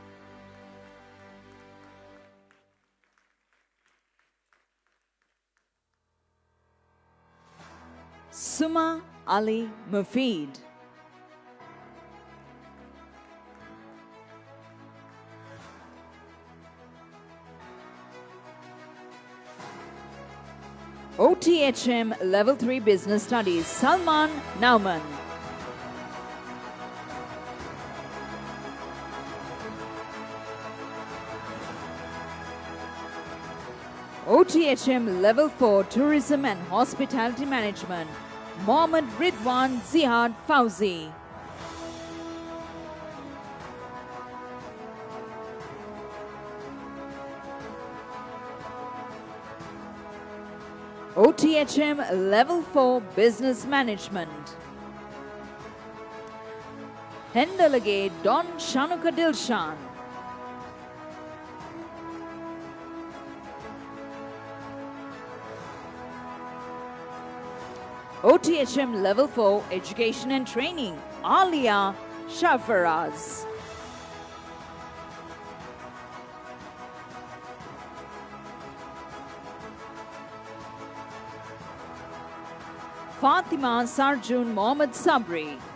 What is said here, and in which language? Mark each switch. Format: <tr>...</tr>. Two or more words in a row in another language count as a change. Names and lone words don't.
<en>Suma Ali Mufid. OTHM Level 3 Business Studies, Salman Nauman. OTHM Level 4 Tourism and Hospitality Management, Mohammed Ridwan Zihad Fauzi. OTHM Level 4 Business Management, Hendelage Don Shanuka Dilshan. OTHM Level 4 Education and Training, Alia Shafaraz. Fatima Sarjun Mohammed Sabri.</en>